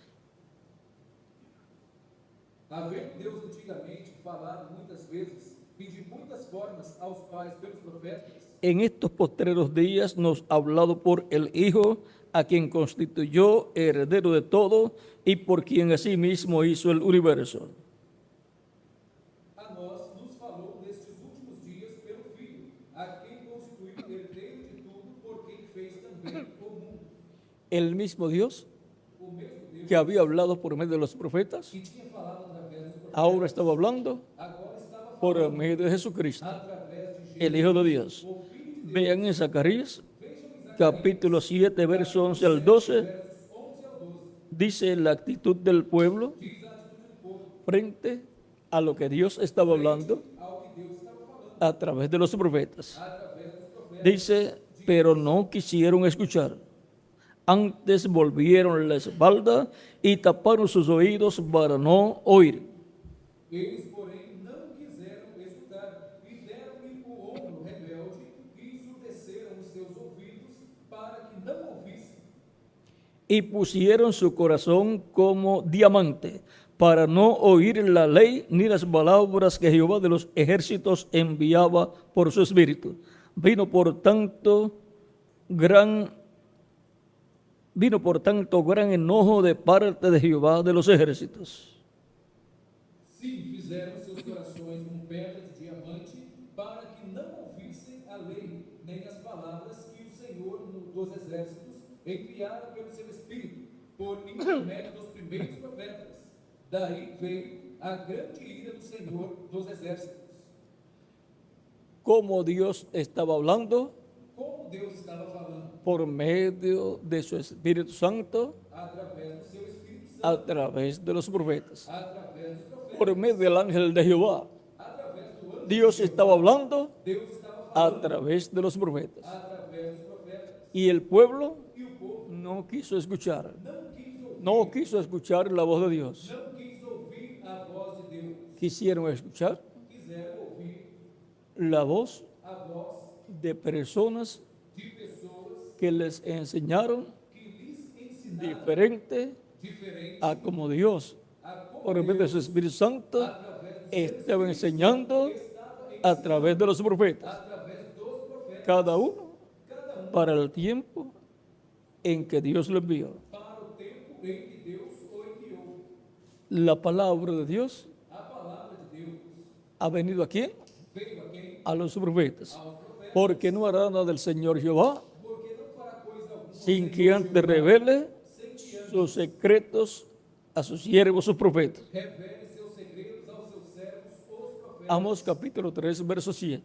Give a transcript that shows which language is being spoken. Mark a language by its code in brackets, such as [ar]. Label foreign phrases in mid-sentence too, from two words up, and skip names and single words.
[pt] Havendo Deus antigamente falado muitas vezes e de muitas formas aos pais pelos profetas, [es] en estos postreros días nos ha hablado por el Hijo, a quien constituyó heredero de todo y por quien asimismo hizo el universo. [pt] a nós nos falou nestes últimos dias pelo Filho, a quem constituiu herdeiro de tudo, por quem fez também o mundo. [es] El mismo Dios [pt] O mesmo Deus [es] que había hablado por medio de los profetas, [pt] que tinha falado através dos profetas, [es] ahora estaba hablando [pt] agora estava [es] por [pt] falando [es] medio de Jesucristo, [pt] através de Jesus, [es] el Hijo de Dios. [pt] o Filho de Deus. [es] Vean en Zacarías, capítulo 7, verso 11 al 12, [pt] Versos 11 ao 12, [es] dice la actitud del pueblo [pt] diz a atitude do povo [es] frente a lo que Dios estaba hablando [pt] ao que Deus estava falando [es] a través de los profetas. [pt] através dos profetas. [es] Dice, pero no quisieron escuchar. Antes volvieron la espalda y taparon sus oídos para no oír. [pt] Eles, porém, não quiseram escutar e deram-lhe o ombro rebelde e ensurdeceram os seus ouvidos para que não ouvissem. [es] Y pusieron su corazón como diamante para no oír la ley ni las palabras que Jehová de los ejércitos enviaba por su espíritu. Vino por tanto gran enojo de parte de Jehová de los ejércitos. [pt] Sim, fizeram seus corações como pedra de diamante para que não ouvissem a lei, nem as palavras que o Senhor dos exércitos enviara pelo seu Espírito, por intermédio dos primeiros profetas. Daí veio a grande ira do Senhor dos exércitos. [es] Como Dios estaba hablando [pt] Como Deus estava falando? [es] por medio de su Espíritu Santo [pt] Através do seu Espírito Santo, [es] a través de los profetas, [pt] através dos profetas, [es] por medio del ángel de Jehová. [pt] através do anjo. [es] Dios estaba hablando [pt] Deus estava [es] a [pt] falando [es] través de los profetas. [pt] através dos profetas. [es] Y el pueblo [pt] E o povo [es] no quiso escuchar, [pt] não quis [es] escuchar la voz de Dios. [pt] não quis ouvir a voz de Deus. [es] Quisieron escuchar [pt] Quiseram ouvir [es] la voz [pt] a voz [es] de personas [pt] de pessoas [es] que les enseñaron [pt] que lhes ensinaram [es] diferente [pt] diferente [es] a como Dios, [pt] a como [es] por medio de su Espíritu Santo, [pt] através do [es] estaba enseñando a través de los profetas, [pt] através dos profetas, [es] cada uno para el tiempo en que Dios lo envió. [pt] para o tempo em que Deus o enviou. [es] La palabra de Dios [pt] A palavra de Deus [es] ha venido aquí [pt] veio a quem? [es] a los profetas, [pt] Aos profetas, [es] porque no hará nada del Señor Jehová [pt] porque não fará coisa alguma [es] sin que antes revele [pt] sem que antes [es] sus secretos a sus siervos, sus profetas. [pt] revele seus segredos aos seus servos, os profetas. [es] Amós capítulo 3, verso 7.